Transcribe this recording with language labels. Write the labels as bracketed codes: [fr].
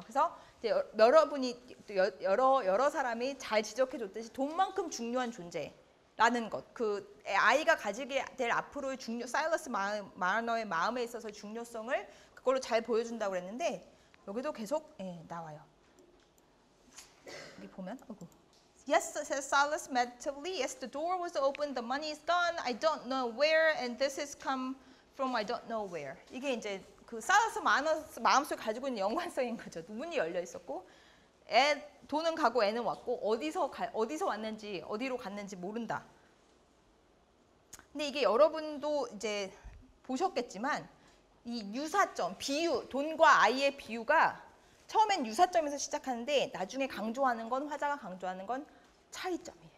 [ko] 그래서 이제 여러분이 여러 사람이 잘 지적해 줬듯이 돈만큼 중요한 존재라는 것. 그 아이가 가지게 될 앞으로의 사일러스 마너의 마음에 있어서 중요성을 그걸로 잘 보여준다고 그랬는데 여기도 계속 나와요. 여기 보면 [en] Yes, says Silas meditatively. Yes, the door was open. The money is gone. I don't know where, and this has come from I don't know where. [ko] 이게 이제 그 사일러스 마음속에 가지고 있는 연관성인 거죠. 문이 열려 있었고, 돈은 가고 애는 왔고 어디서 왔는지 어디로 갔는지 모른다. 근데 이게 여러분도 이제 보셨겠지만 이 유사점, 비유, 돈과 아이의 비유가 처음엔 유사점에서 시작하는데 나중에 강조하는 건 화자가 강조하는 건 차이점이에요.